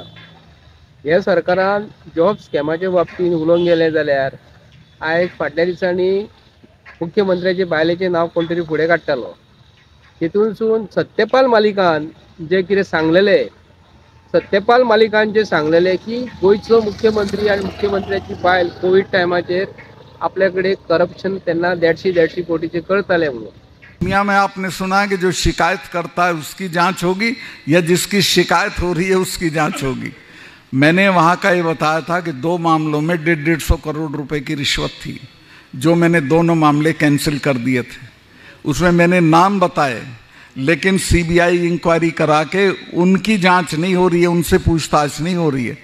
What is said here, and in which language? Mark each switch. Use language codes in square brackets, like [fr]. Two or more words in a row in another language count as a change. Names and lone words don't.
[kok] ह्या सरकारान जॉब स्कॅमाच्या बाबतींत उलोवंक गेलें जाल्यार आयज फाटल्या दिसांनी मुख्यमंत्र्याचे बायलेचें नांव कोण तरी फुडें काडटालो. तितूनसून सत्यपाल मालिकान जे कितें सांगलेलें, सत्यपाल मालिकान जे सांगलेलें की गोंयचो मुख्यमंत्री आनी मुख्यमंत्र्याची बायल कोवीड टायमाचेर आपल्या कडेन करप्शन तेन्ना 150 कोटीचे करताले म्हणून. [hi] दुनिया में आपने सुना है कि जो शिकायत करता है उसकी जांच होगी या जिसकी शिकायत हो रही है उसकी जांच होगी। मैंने वहाँ का ये बताया था कि 2 मामलों में 150 करोड़ रुपए की रिश्वत थी, जो मैंने दोनों मामले कैंसिल कर दिए थे। उसमें मैंने नाम बताए, लेकिन [en] CBI inquiry [hi] करा के उनकी जांच नहीं हो रही है, उनसे पूछताछ नहीं हो रही है।